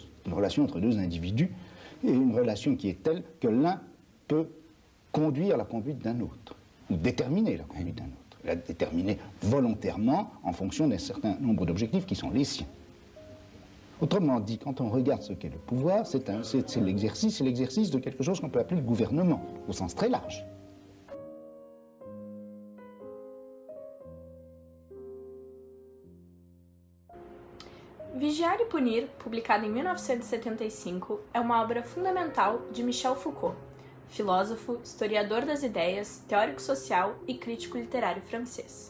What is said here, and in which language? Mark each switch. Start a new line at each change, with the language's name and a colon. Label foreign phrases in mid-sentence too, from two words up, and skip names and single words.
French: Une relation entre deux individus, et une relation qui est telle que l'un peut conduire la conduite d'un autre, ou déterminer la conduite d'un autre, la déterminer volontairement en fonction d'un certain nombre d'objectifs qui sont les siens. Autrement dit, quand on regarde ce qu'est le pouvoir, c'est l'exercice de quelque chose qu'on peut appeler le gouvernement, au sens très large.
Portuguese: Vigiar e Punir, publicada em 1975, é uma obra fundamental de Michel Foucault, filósofo, historiador das ideias, teórico social e crítico literário francês.